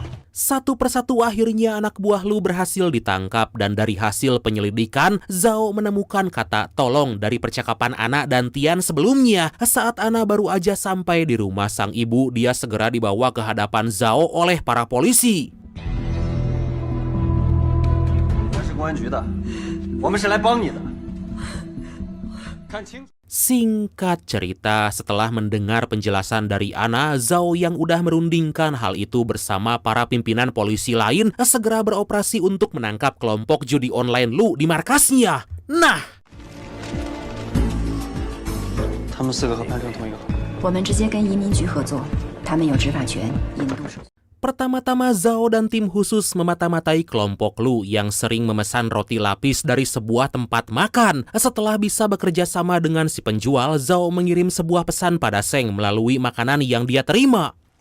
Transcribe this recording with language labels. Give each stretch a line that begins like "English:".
Indonesian: Satu persatu akhirnya anak buah Lu berhasil ditangkap dan dari hasil penyelidikan, Zhao menemukan kata tolong dari percakapan Ana dan Tian sebelumnya. Saat Ana baru aja sampai di rumah sang ibu, dia segera dibawa ke hadapan Zhao oleh para polisi.
Chinese: 我是公安局的，我们是来帮你的。看清楚。
Indonesian: Singkat cerita, setelah mendengar penjelasan dari Ana, Zhao yang udah merundingkan hal itu bersama para pimpinan polisi lain segera beroperasi untuk menangkap kelompok judi online Lu di markasnya. Nah,
Chinese: 他们4个和潘生同一个号。我们直接跟移民局合作，他们有执法权，引渡手续。
Indonesian: pertama-tama Zhao dan tim khusus memata-matai kelompok Lu yang sering memesan roti lapis dari sebuah tempat makan. Setelah bisa bekerja sama dengan si penjual, Zhao mengirim sebuah pesan pada Seng melalui makanan yang dia terima.